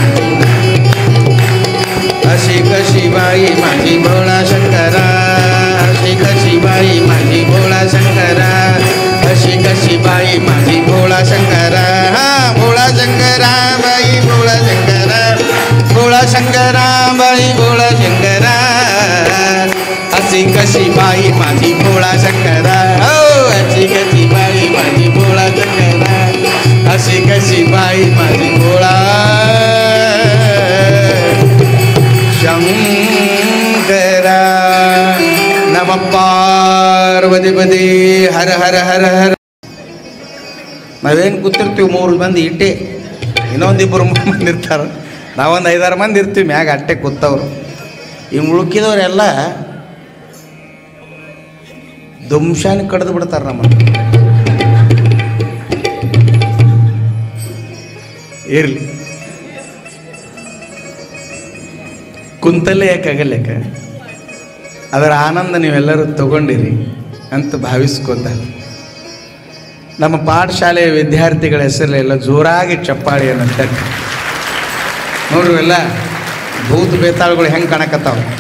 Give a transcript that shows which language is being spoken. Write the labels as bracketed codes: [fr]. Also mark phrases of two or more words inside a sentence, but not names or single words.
[mr] अशी कशी बाई माझी भोळा शंकरा अशी कशी बाई माझी भोळा शंकरा अशी कशी बाई माझी भोळा शंकरा हा भोळा शंकरा बाई भोळा शंकरा भोळा शंकरा बाई भोळा शंकरा अशी कशी बाई माझी भोळा शंकरा हो अशी कशी बाई माझी भोळा शंकरा अशी कशी बाई माझी भोळा [sa] शंकरा नमः पार्वतीपते हर हर हर हर [kn] ನಾವೇನು ಕೂತಿರ್ತೀವಿ 3 ಮಂದಿ ಇಟ್ಟೆ ಇನ್ನೊಂದಿಬ್ಬರು ಮಂದಿ ಇರ್ತಾರೆ ನಾವೊಂದು 5-6 ಮಂದಿ ಇರ್ತೀವಿ ಮ್ಯಾಗ ಅಟ್ಟೆ ಕೂತವ್ರು ಇನ್ನು ಉಳುಕಿದವರೆಲ್ಲ ದುಮ್ಶಾನಿ ಕಡ್ದು ಬಿಡ್ತಾರೆ ನಮ್ಮನ್ನು ಇರಲಿ ಕುಂತಲ್ಲೇ ಯಾಕಾಗಲ್ಲೇಕ ಅದರ ಆನಂದ ನೀವೆಲ್ಲರೂ ತಗೊಂಡಿರಿ ಅಂತ ಭಾವಿಸ್ಕೋತ ನಮ್ಮ ಪಾಠಶಾಲೆಯ ವಿದ್ಯಾರ್ಥಿಗಳ ಹೆಸರಲ್ಲೆಲ್ಲ ಜೋರಾಗಿ ಚಪ್ಪಾಳಿಯನ್ನು ತಟ್ಟಿ ನೋಡ್ರಿ ಎಲ್ಲ ಭೂತ ಬೇತಾಳುಗಳು ಹೆಂಗೆ ಕಾಣಕತ್ತಾವ